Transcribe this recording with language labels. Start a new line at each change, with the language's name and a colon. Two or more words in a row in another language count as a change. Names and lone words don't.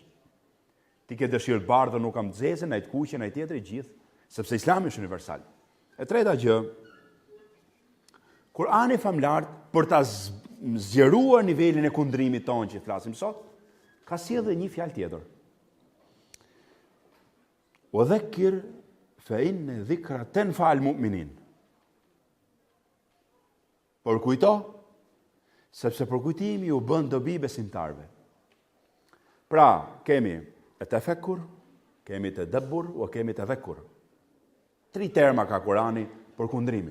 Albanian: Ti ke dëshirë të bardhë, nuk kam të zezën, ai të kuqen, ai tjetri gjithë, sepse Islami është universal. E treta gjë, Kurani famlar për ta zgjeruar nivelin e kundrimit tonë që flasim sot, ka sjellë një fjalë tjetër.
Arabic: وذكر فإن الذكرى تنفع المؤمنين.
Albanian: Përkujto, sepse përkujtimi u bën dobi besimtarve. Pra, kemi e tefekkur, kemi të dëbbur, o kemi të dhekkur. 3 terma ka Kurani për kundrimin.